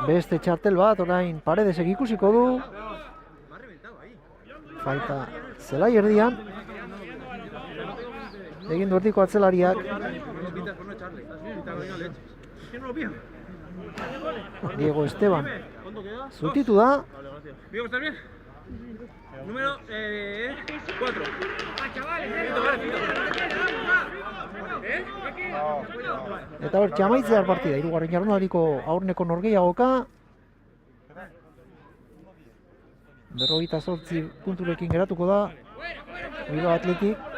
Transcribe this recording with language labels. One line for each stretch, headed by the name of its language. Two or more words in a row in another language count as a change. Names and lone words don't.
Basque: Beste txartel bat, orain Paredesek ikusiko du. Falta zelai erdian. Egin du erdiko atzelariak. Diego Esteban zutitu da.
Spanish: Diego, ¿estás bien? Número 4.
Basque: Eta ber, txamaitzear partida, hirugarren jardunaldiko aurreneko norgehiagoka. 58 punturekin geratuko da Bilbao Athletic.